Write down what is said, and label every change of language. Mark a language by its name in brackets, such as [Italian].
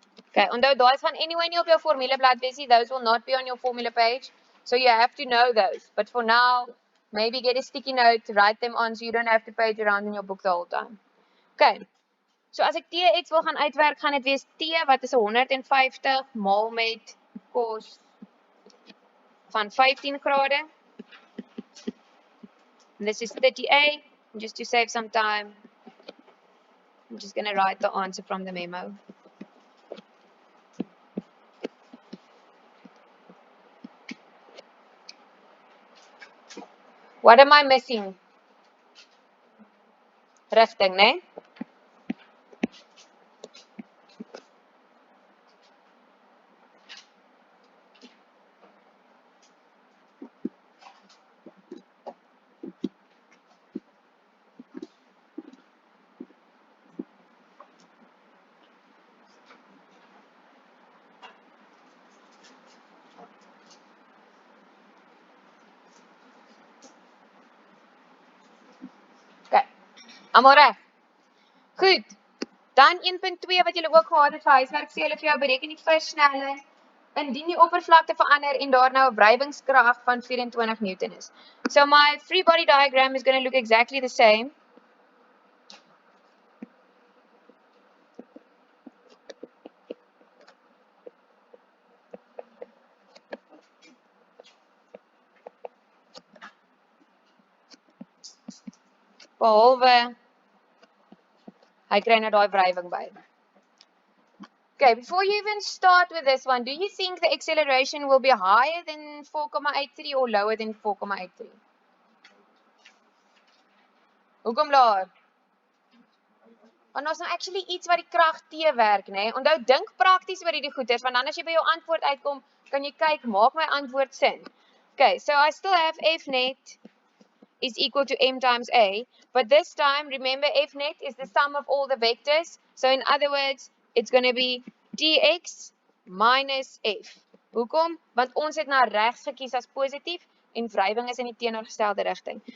[Afrikaans] Okay, onthou daai gaan anyway nie op jou formuleblad wees nie. [English] Those will not be on your formula page. So you have to know those. But for now, maybe get a sticky note, write them on so you don't have to page around in your book the whole time. Okay. [Afrikaans] So as ek Tx wil gaan uitwerk, gaan dit wees T wat is 150 maal met kos van 15 grade. [English] And this is 30A. Just to save some time, I'm just going to write the answer from the memo. What am I missing? [Afrikaans] Rigting, né? Almal reg. Goed. Dan 1.2 wat julle ook gehad het vir huiswerk, sê hulle vir jou bereken die versnelling indien die oppervlakte verander en daar nou 'n wrywingskrag van 24 Newton is. [English] So my free body diagram is going to look exactly the same. [Afrikaans] Behalwe hy kry nou daai wrywing by. [English] Okay, before you even start with this one, do you think the acceleration will be higher than 4,83 or lower than 4,83? [Afrikaans] Hoekom laer? Want ons nou actually iets wat die krag teewerk, nê? Onthou, dink prakties oor hierdie goeders, want dan as jy by jou antwoord uitkom, kan jy kyk, maak my antwoord sin. [English] Okay, so I still have F net is equal to m times a, but this time, remember, F net is the sum of all the vectors. So in other words, it's going to be dx minus f. [Afrikaans] Hoekom? Want ons het nou regs gekies as positief en wrywing is in die teenoorgestelde rigting.